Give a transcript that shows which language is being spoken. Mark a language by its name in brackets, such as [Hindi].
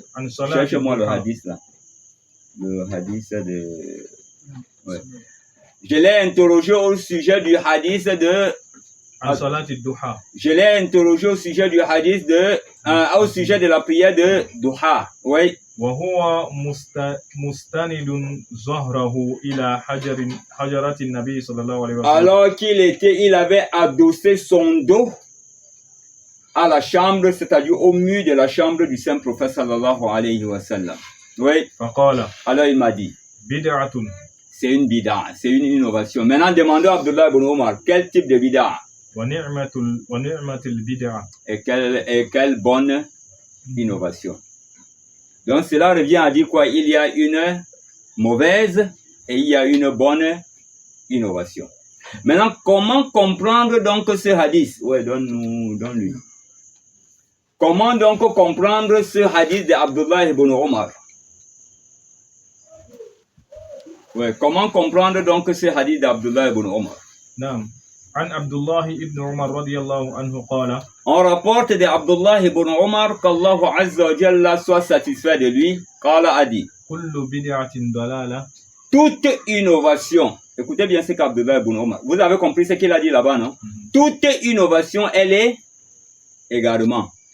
[Arabic] عن صلاة [French] Cherchez-moi le [Arabic] الضحى. [French] hadith là. Le hadith de... Ouais. Je l'ai interrogé au sujet du hadith de... [Arabic] عن صلاة الضحى. [French] Je l'ai interrogé au sujet du hadith de... au sujet de la prière de Duha. Oui. [Arabic] وهو مستند ظهره إلى حجرة النبي صلى الله عليه وسلم. [French] Alors il avait adossé son dos à la chambre, c'est-à-dire au mur de la chambre du saint prophète sallallahu alayhi wa sallam. Oui. [Arabic] فقال [French] Alors il m'a dit, [Arabic] بدعة. [French] c'est une bid'a, c'est une innovation. Maintenant, demandons à Abdullah ibn Omar, quel type de bid'a? [Arabic] ونعمة البدعة. [French] Et quelle bonne innovation. Donc cela revient à dire quoi? Il y a une mauvaise et il y a une bonne innovation. Maintenant, comment comprendre donc ce hadith? Ouais, donne-lui. Comment donc comprendre ce hadith d'Abdullah ibn Omar? Ouais, comment comprendre donc ce hadith d'Abdullah ibn Omar? [Arabic] نعم. عن عبد الله ابن عمر رضي الله عنه قال [French] On rapporte de Abdullah ibn Omar qu'Allah Azza wa Jalla soit satisfait de lui. Qala a dit, [Arabic] كل بدعة ضلالة. [French] toute innovation, écoutez bien ce qu'Abdullah ibn Omar, vous avez compris ce qu'il a dit là-bas, non? Toute innovation, elle est également.